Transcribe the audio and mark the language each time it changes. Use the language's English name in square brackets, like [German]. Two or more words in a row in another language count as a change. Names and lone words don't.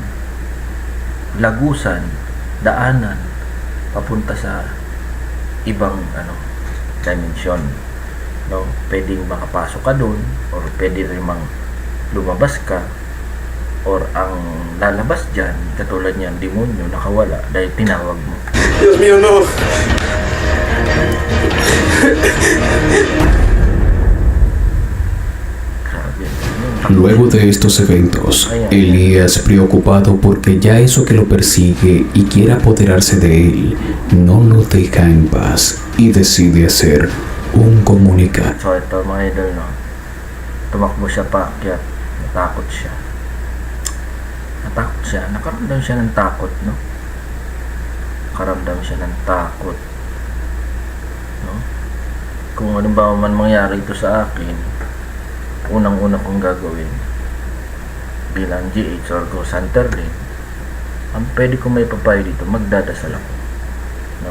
[Filipino] Lagusan, daanan, papunta sa ibang dimension. No? Pwedeng makapasok ka doon, or pwede rin lumabas ka, or ang lalabas dyan, katulad niyan, demonyo, nakawala dahil tinawag mo. [Spanish] Dios mío, no. Luego de estos eventos, Elías, preocupado porque ya eso que lo persigue y quiere apoderarse de él, no lo deja en paz y decide hacer un comunicado. [Filipino] So ito mga idol, no? Tumakbo siya pa, kaya natakot siya. Nakaramdam siya ng takot, no? Nakaramdam siya ng takot, no? Kung ano ba man mangyari ito sa akin, unang-una kong gagawin bilang [English] GH or Ghost Hunter [Filipino] din, ang pwede ko may papayo dito, magdadasal ako, no?